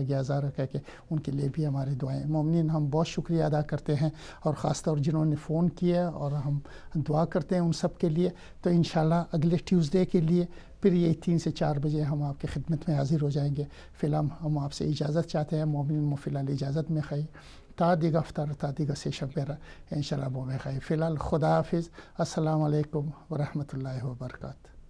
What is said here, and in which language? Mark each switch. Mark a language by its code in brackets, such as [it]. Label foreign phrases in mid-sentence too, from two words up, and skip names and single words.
[ur] گیا ہزارہ کہہ کے ان کے لیے بھی ہماری دعائیں مومنین ہم بہت شکریہ ادا کرتے ہیں اور خاص طور جنہوں نے فون کیا اور ہم دعا کرتے ہیں ان سب کے لیے تو انشاءاللہ اگلے ٹیوزڈے کے لیے پھر یہ 3 سے 4 بجے ہم آپ کی خدمت میں حاضر ہو جائیں گے فی الحال ہم آپ سے اجازت چاہتے ہیں مومنین [fa] فی الحال اجازت میں خواہی تا دیگه افطار تا دیگه سه شنبه انشاءالله با میخواهی فی الحال خدا حافظ [ar] السلام علیکم و رحمت الله و برکاته